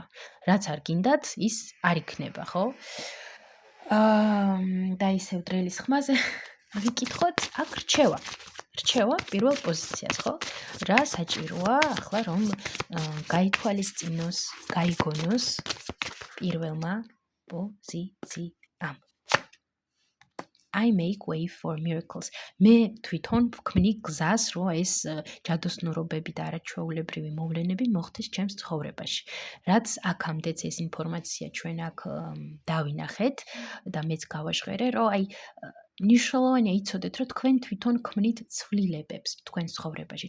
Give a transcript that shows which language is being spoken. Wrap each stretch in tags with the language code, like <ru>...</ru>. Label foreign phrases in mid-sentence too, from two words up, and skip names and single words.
<ka>რაც არ გინდათ, ის არ იქნება, ხო? და ისევ დრელის ხმაზე ვიკითხოთ, აქ რჩევა პირველ პოზიციას, ხო? რა საჭიროა ახლა რომ გაითვალისწინოს, გაიგონოს პირველმა პოზიციამ.</ka> <en>I make way for miracles.</en> <ka>მე თვითონ ვქმნი გზას, რომ ეს ჯადოსნურობები და არაჩვეულებრივი მოვლენები მოხდეს ჩემს ცხოვრებაში. რაც აქამდეც ეს ინფორმაცია ჩვენ აქ დავინახეთ და მეც გავაჟღერე, რომ აი ნიშნულოვანია იცოდეთ, რომ თქვენ თვითონ ქმნით ცვლილებებს თქვენ ცხოვრებაში.</ka>